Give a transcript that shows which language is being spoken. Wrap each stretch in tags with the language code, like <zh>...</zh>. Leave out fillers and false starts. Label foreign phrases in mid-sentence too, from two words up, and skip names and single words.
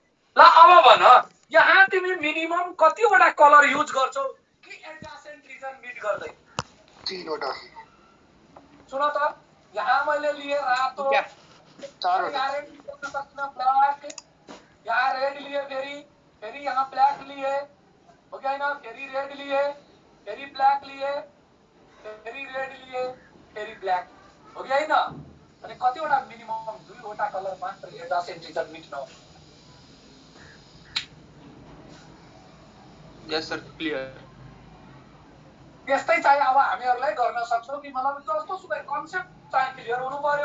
<ne>ल अब भन यहाँ तिमी मिनिमम कतिवटा</ne> <en>color use</en> <ne>गर्छौ कि</ne> <en>adjacent region meet</en> <ne>गर्दै? 3 वटा, सुन त, यहाँ मैले लिए रातो, 4 वटा, यहाँ रेड लिए, फेरि यहाँ ब्लैक लिए,</ne> <hi>हो गया ना?</hi> <ne>फेरि रेड लिए, फेरि ब्लैक लिए, फेरि रेड लिए, फेरि ब्लैक,</ne> <hi>हो गया ना?</hi> <ne>अनि कतिवटा मिनिमम 2 वटा कलर मात्र</ne> <en>adjacent region meet</en> <ne>नहुने।</ne> <en>yes sir, clear.</en> <ne>त्यस्तै चाहिँ अब हामीहरुलाई गर्न सक्छौं कि मतलब जस्तो सुकै कन्सेप्ट चाहिँ क्लियर हुनु पर्यो।</ne>